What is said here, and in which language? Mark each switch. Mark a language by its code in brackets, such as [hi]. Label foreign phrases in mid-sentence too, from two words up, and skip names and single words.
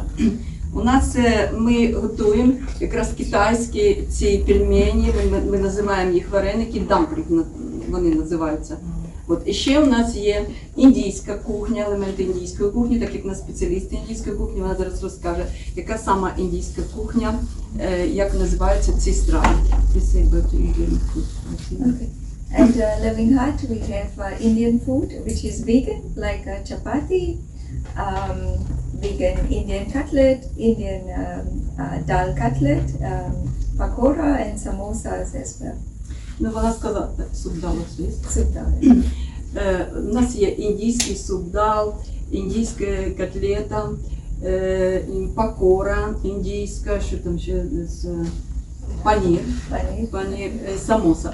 [uk] У нас ми готуємо якраз китайські ці пельмені, ми називаємо їх вареники, дамплінг вони називаються. От. І ще у нас є індійська кухня, елементи індійської кухні, так як на спеціалісти індійської кухні, вона зараз розкаже, яка сама індійська кухня, як називаються ці страви. [en] And Living Heart, we have Indian food, which is vegan, like chapati, vegan Indian cutlet, Indian dal cutlet, pakora, and samosas as well. [uk] Ну, вона сказала, субдал у нас є. Super. У нас є індійський субдал, індійська котлета, пакора індійська, що там ще панір, самоса.